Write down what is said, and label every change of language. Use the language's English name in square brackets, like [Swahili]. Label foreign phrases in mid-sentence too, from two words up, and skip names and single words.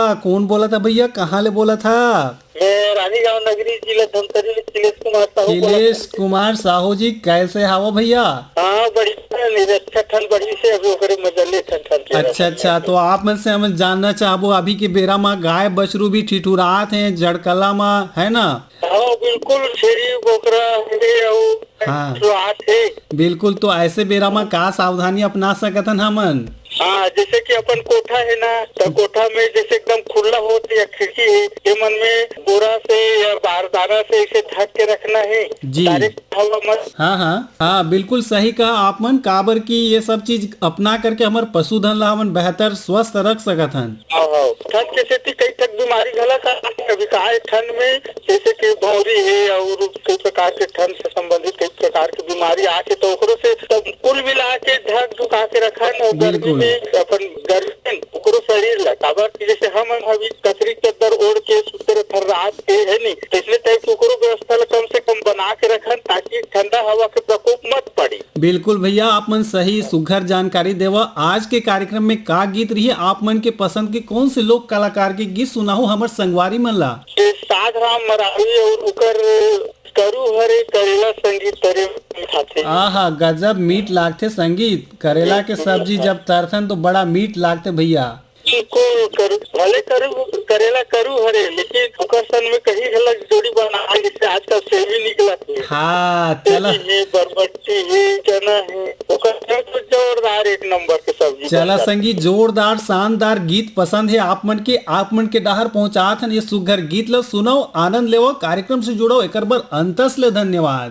[Chhattisgarhi] कौन बोला था भैया, कहाँ ले बोला था? मैं रानीगांव नगरी जिला धमतरी में शिलेश कुमार साहू बोला शिलेश था। कुमार साहू जी, कैसे हावो भैया? हाँ बढ़िया, अच्छा ठंड बड़ी से अभी ओकरे मजले ठंड अच्छा अच्छा, तो आप में से हम जानना चाहबो अभी के बेरा में गाय बछरू भी ठिठुरात हैं जड़कला में, है ना? हाँ बिल्कुल, छेरी बोकरा है और हाँ। शुरुआत है। बिल्कुल, तो ऐसे बेरा में का सावधानी अपना सकतन हमन? हाँ, जैसे कि अपन कोठा है ना, तो कोठा में जैसे एकदम खुला हो या खिड़की है, ये मन में बोरा से या बारदाना से इसे ढक के रखना है। जी। डायरेक्ट हवा मत। हाँ हाँ हाँ, बिल्कुल सही कहा आप मन। काबर की ये सब चीज अपना करके हमार पशुधन ला हमन बेहतर स्वस्थ रख सकत हन। ठंड के सेती कई तक बीमारी घलक कभी कहा ठंड में, जैसे कि भौरी है और कई प्रकार के ठंड से संबंधित कई प्रकार की बीमारी आके, तो ओकरो से सब कुल मिला के ढक ढुका के रखन। और गर्मी बिल्कुल। में अपन गर्मी ओकरो शरीर ला काबर की जैसे हम अभी कतरी चद्दर ओढ़ के सुते रहन रात के, है नहीं, तो इसलिए टाइप के ओकरो व्यवस्था ला कम से कम बना के रखन ताकि ठंडा हवा के प्रकोप मत पड़े। बिल्कुल भैया, आप मन सही सुघर जानकारी देवा। आज के कार्यक्रम में का गीत रही, आप मन के पसंद के कौन से लोक कलाकार के गीत सुनाहो हमर संगवारी मन ला? ये साध राम मरावी और उकर करू हरे करेला संगीत तरे खाते। आहा, गजब मीठ लागते संगीत। करेला के सब्जी जब तरथन तो बड़ा मीठ लागते भैया। इनको भले करेला करू हरे, लेकिन ओकर सन में कहीं गलत जोड़ी बना जिससे आजकल सेवी निकला है। हाँ चला है, बरबट्टी है, चना है, ओकर सन तो जोरदार एक नंबर के सब्जी चला बन जाती। संगीत, जोरदार शानदार गीत पसंद है आप मन के डाहर पहुँचात हन। ये सुघर गीत लो, सुनो, आनंद लेवो, कार्यक्रम से जुड़ो। एक बार अंतस ले धन्यवाद।